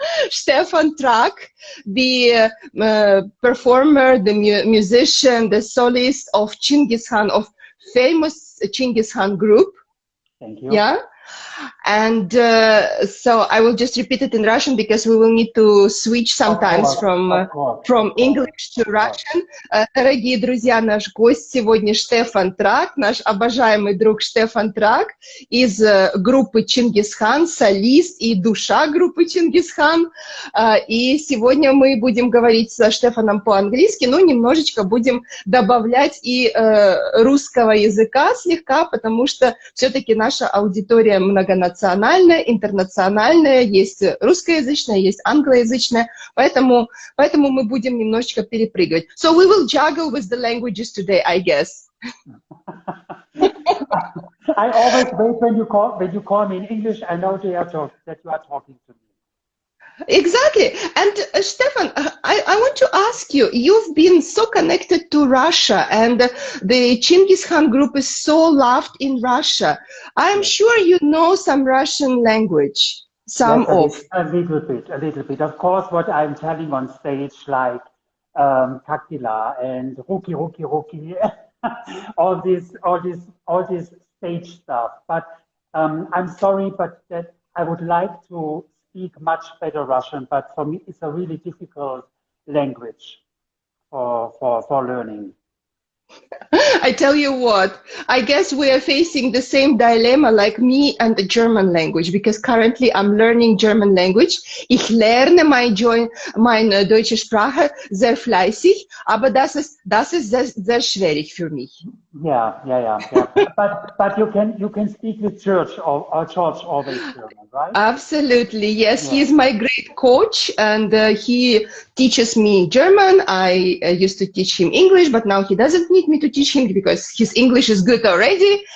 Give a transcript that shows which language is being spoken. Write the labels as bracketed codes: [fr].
[en] Stefan Trak, the performer, the musician, the solist of Чингиз Хан, of famous Чингиз Хан group. Thank you. Yeah. And so I will just repeat it in Russian because we will need to switch sometimes from English to Russian. [ru] Дорогие друзья, наш гость сегодня Штефан Трак, наш обожаемый друг Штефан Трак из группы Чингиз Хан, солист и душа группы Чингиз Хан. И сегодня мы будем говорить со Штефаном по-английски, но немножечко будем добавлять и русского языка слегка, потому что все-таки наша аудитория многонациональная, интернациональная, есть русскоязычная, есть англоязычная, поэтому мы будем немножечко перепрыгивать. [en] So we will juggle with the languages today, I guess. I always wait when you call me in English. I know that you are talking to me. Exactly. And Stefan, I want to ask you, you've been so connected to Russia, and the Чингиз Хан group is so loved in Russia. I'm sure you know some Russian language, A little bit. Of course, what I'm telling on stage, like Taktila and Ruki Ruki Ruki, all this stage stuff. But I'm sorry, but that I would like to speak much better Russian, but for me it's a really difficult language for learning. I tell you what, I guess we are facing the same dilemma like me and the German language, because currently I'm learning German language. [de] Ich lerne meine deutsche Sprache sehr fleißig, aber das ist sehr schwierig für mich. [en] Yeah. But you can speak with George or George always German, right? Absolutely, yes. Yeah. He is my great coach, and he teaches me German. I used to teach him English, but now he doesn't need me to teach him because his English is good already.